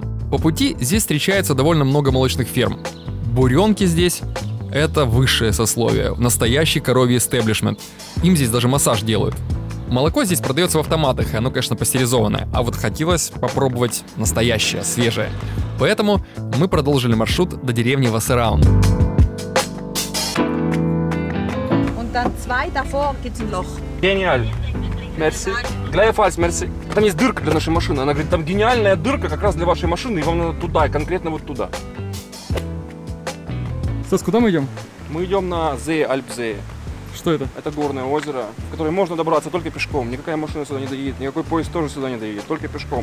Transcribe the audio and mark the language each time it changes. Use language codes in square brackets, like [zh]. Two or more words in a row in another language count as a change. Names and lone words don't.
[ru] По пути здесь встречается довольно много молочных ферм. Буренки здесь — это высшее сословие, настоящий коровий эстеблишмент. Им здесь даже массаж делают. Молоко здесь продается в автоматах, и оно, конечно, пастеризованное, а вот хотелось попробовать настоящее, свежее. Поэтому мы продолжили маршрут до деревни Вассераун. [de] Und dann zwei davor gibt's ein Loch. [ru] Гениально. Мерси. Gleichfalls, мерси. Там есть дырка для нашей машины. Она говорит, там гениальная дырка как раз для вашей машины, и вам надо туда, и конкретно вот туда. Стас, куда мы идем? Мы идем на See, Альп-See. Что это? Это горное озеро, в которое можно добраться только пешком. Никакая машина сюда не доедет, никакой поезд тоже сюда не доедет, только пешком.